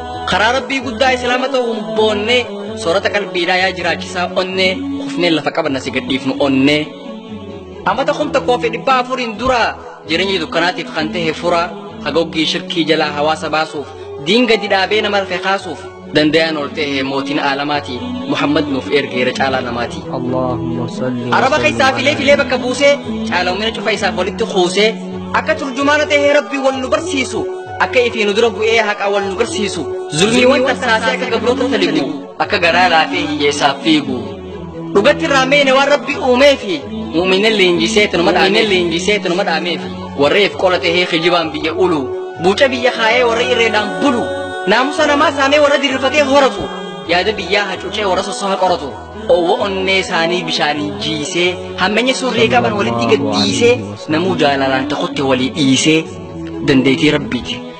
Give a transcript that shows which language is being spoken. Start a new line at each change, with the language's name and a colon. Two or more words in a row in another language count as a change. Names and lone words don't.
Oromo: Karaa Rabbii guddaa Islaama ta'uun boonne, soorata qalbiidhaa yaa jiraachisaa onne, kufnee lafa qabanna si gadhiifnu onne. Amata kum tokkoo fi dhibba afuriin dura, jireenya dukkanaatiif kan tahe fura, hagoggii shirkii jalaa hawaasa baasuuf, diin gadi dhaabee nama rafe kaasuuf, dandayaan ol ta'e mootiin aalamaati, Muhammad nuuf ergeera caalaa namaati.
Arabic: اللهم صل
Oromo: Araba وسلم keessaa filee على filee bakka buusee, caalawmina cufa isaaf walitti kuusee, akka turjumaana ta'ee Rabbi wal nu barsiisu, akka ifii nu dura bu'ee haqa wal nu garsiisu, zulmiiwwan tasaasee akka gabroota talibu, akka garaa laafee hiyyeessaaf fiigu. Dhugatti irraa meene waan Rabbi uumee fi mu'minin leenjisee tanuma dhaamee fi warreef qola tahee kijibaan biyya ulu, buuca biyya kaayee warra irreedhaan bulu, naamusa namaa saamee warra diriirfatee horatu, yaada biyyaa hacuucee warra sossoha qoratu, owwa onnee isaanii bishaaniin jiisee, hammeenya surree qaban walitti gaddiisee, namuu jaalalaan takutte walii dhiisee, dandeetii Rabbiiti.